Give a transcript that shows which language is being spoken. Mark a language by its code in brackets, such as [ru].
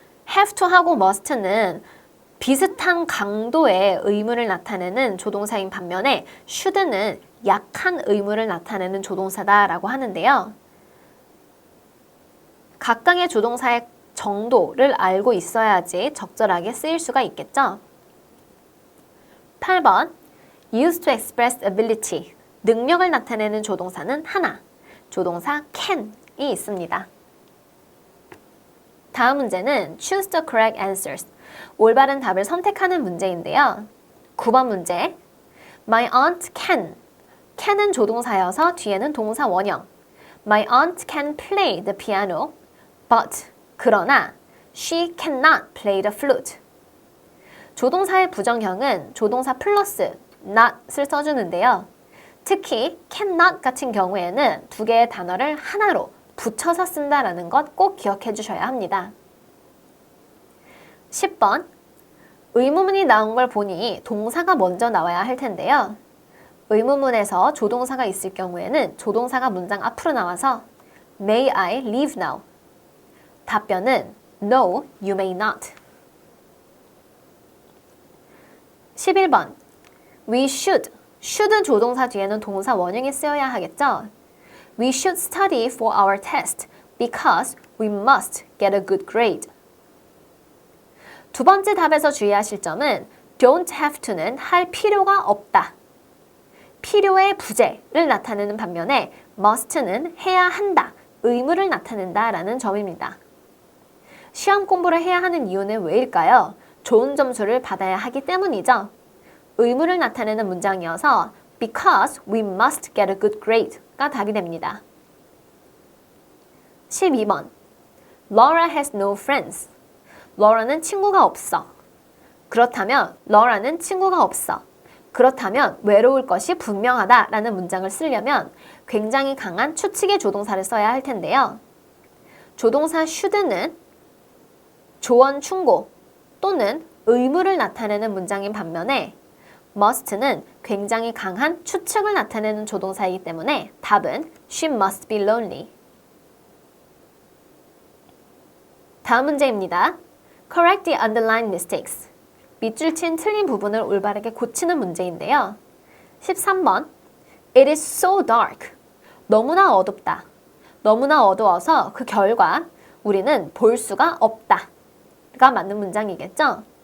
[ko] have to하고 must는 비슷한 강도의 의무를 나타내는 조동사인 반면에 should는 약한 의무를 나타내는 조동사다라고 하는데요. 각각의 조동사의 정도를 알고 있어야지 적절하게 쓰일 수가 있겠죠. [en] 8번 Used to express ability. [ko] 능력을 나타내는 조동사는 하나, 조동사 can이 있습니다. 다음 문제는 [en] Choose the correct answers. [ko] 올바른 답을 선택하는 문제인데요. 9번 문제 [en] My aunt can. [ko] can은 조동사여서 뒤에는 동사 원형. [en] My aunt can play the piano, but [ko] 그러나 [en] she cannot play the flute. [ko] 조동사의 부정형은 조동사 플러스 not을 써주는데요. 특히 cannot 같은 경우에는 두 개의 단어를 하나로 붙여서 쓴다라는 것 꼭 기억해 주셔야 합니다. 10번 의무문이 나온 걸 보니 동사가 먼저 나와야 할 텐데요. 의무문에서 조동사가 있을 경우에는 조동사가 문장 앞으로 나와서 [en] May I leave now? [ko] 답변은 [en] No, you may not. 11번 We should. [ko] should은 조동사 뒤에는 동사 원형이 쓰여야 하겠죠? [en] We should study for our test because we must get a good grade. [ko] 두 번째 답에서 주의하실 점은 don't have to는 할 필요가 없다. 필요의 부재를 나타내는 반면에 must는 해야 한다, 의무를 나타낸다라는 점입니다. 시험 공부를 해야 하는 이유는 왜일까요? 좋은 점수를 받아야 하기 때문이죠. 의무를 나타내는 문장이어서 [en] because we must get a good grade [ko] 가 답이 됩니다. [en] 12번 Laura has no friends. [ko] Laura는 친구가 없어. 그렇다면 Laura는 친구가 없어. 그렇다면 외로울 것이 분명하다라는 문장을 쓰려면 굉장히 강한 추측의 조동사를 써야 할 텐데요. 조동사 should는 조언 충고 또는 의무를 나타내는 문장인 반면에 must는 굉장히 강한 추측을 나타내는 조동사이기 때문에 답은 [en] She must be lonely. [ko] 다음 문제입니다. [en] Correct the underlined mistakes. [ko] 밑줄 친 틀린 부분을 올바르게 고치는 문제인데요. [en] 13번 It is so dark. [ko] 너무나 어둡다. 너무나 어두워서 그 결과 우리는 볼 수가 없다. 가 맞는 문장이겠죠?